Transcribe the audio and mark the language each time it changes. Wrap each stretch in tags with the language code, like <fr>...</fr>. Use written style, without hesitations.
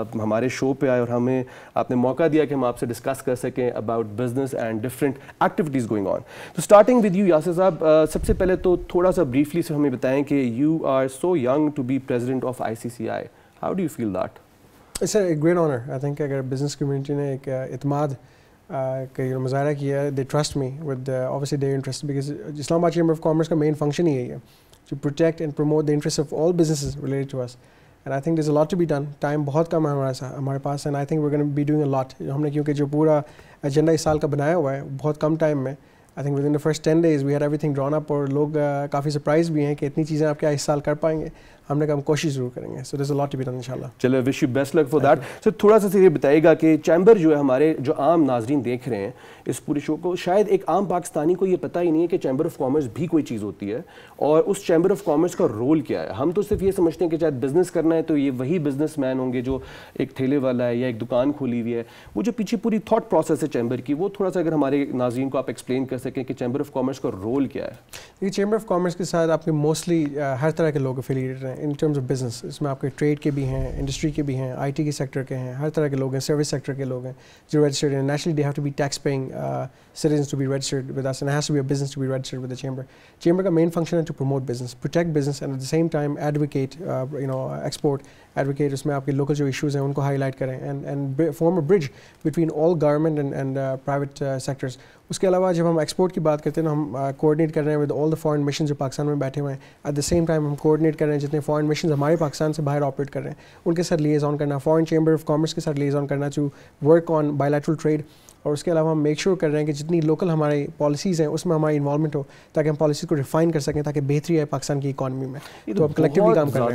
<ur>ہمارے شو پہ آئے، اور ہمیں آپ نے موقع دیا کہ ہم آپ سے ڈسکس کر سکیں</ur> <en>About business and different activities going on.</en> <ur>تو اسٹارٹنگ ود یو یاسر صاحب، سب سے پہلے تو تھوڑا سا بریفلی سے ہمیں بتائیں کہ</ur> <en>You are so young to be president of I C C I, how do you feel that? It's a great honour, I think</en> <ur>اگر بزنس کمیونٹی نے ایک اعتماد کا مظاہرہ کیا ہے،</ur> <en>they trust me with obviously their interest, because</en> <ur>اسلام آباد chamber of commerce کا مین فنکشن ہی یہی ہے</ur> <en>to protect and promote the interests of all businesses related to us, and I think there's a lot to be done.</en> <ur>Time بہت کم ہے ہمارے پاس،</ur> <en>and I think we're going to be doing a lot.</en> <ur>ہم نے کیونکہ جو پورا agenda اس سال کا بنایا ہوا ہے بہت کم ٹائم میں،</ur> <en>I think within the first 10 days we had everything drawn up,</en> <ur>اور لوگ کافی سرپرائز بھی ہیں کہ اتنی چیزیں آپ کیا اس سال کر پائیں گے۔ ہم نے کہا ہم کوشش ضرور کریں گے،</ur> <en>so there's a lot to be done</en> <ur>انشاءاللہ۔ چلو</ur> <en>Wish you best luck for that.</en> <ur>سر تھوڑا سا یہ بتائیے گا کہ چیمبر جو ہے ہمارے جو عام ناظرین دیکھ رہے ہیں اس پورے شو کو، شاید ایک عام پاکستانی کو یہ پتہ ہی نہیں ہے کہ چیمبر آف کامرس بھی کوئی چیز ہوتی ہے، اور اس چیمبر آف کامرس کا رول کیا ہے۔ ہم تو صرف یہ سمجھتے ہیں کہ شاید بزنس کرنا ہے تو یہ وہی بزنس مین ہوں گے جو ایک ٹھیلے والا ہے یا ایک دکان کھولی ہوئی ہے، وہ جو پیچھے پوری تھاٹ پروسیس ہے چیمبر کی، وہ تھوڑا سا اگر ہمارے ناظرین کو آپ ایکسپلین کر سکیں کہ چیمبر آف کامرس کا رول کیا ہے۔ یہ چیمبر آف کامرس کے ساتھ آپ کے موسٹلی ہر طرح کے لوگ افیلیٹڈ ہیں، ان ٹرمز آف بزنس. اس میں آپ کے ٹریڈ کے بھی ہیں, انڈسٹری کے بھی ہیں, آئی ٹی کے سیکٹر کے ہیں, ہر طرح کے لوگ ہیں, سروس سیکٹر کے لوگ ہیں جو رجسٹرڈ ہیں.</ur> <en>Naturally they have to be tax paying citizens to be registered with us, and it has to be a business to be registered with the chamber. Chamber ka main function is to promote business, protect business, and at the same time advocate export, advocate</en> <ur>usme aapke local jo issues hain unko highlight karen</ur> <en>and form a bridge between all government and private sectors.</en> <ur>اس کے علاوہ جب ہم export کی بات کرتے ہیں نا, ہم کوآرڈینیٹ کر رہے ہیں</ur> <en>with all the foreign missions</en> <ur>جو پاکستان میں بیٹھے ہوئے ہیں. ایٹ دا سیم ٹائم ہم کوآرڈینیٹ کر رہے ہیں جتنے فارن مشنز ہمارے پاکستان سے باہر آپریٹ کر رہے ہیں ان کے ساتھ لیزان کرنا, فارن چیمبر آف کامرس کے ساتھ لیزان کرنا</ur> <en>To work on bilateral trade.</en> <ur>اور اس کے علاوہ ہم میک شیور کر رہے ہیں کہ جتنی لوکل ہماری پالیسیز ہیں اس میں ہماری انوالومنٹ ہو تاکہ ہم پالیسیز کو ریفائن کر سکیں تاکہ بہتری آئے پاکستان کی اکانومی میں. تو اب کلیکٹیولی کام کر رہے ہیں.</ur>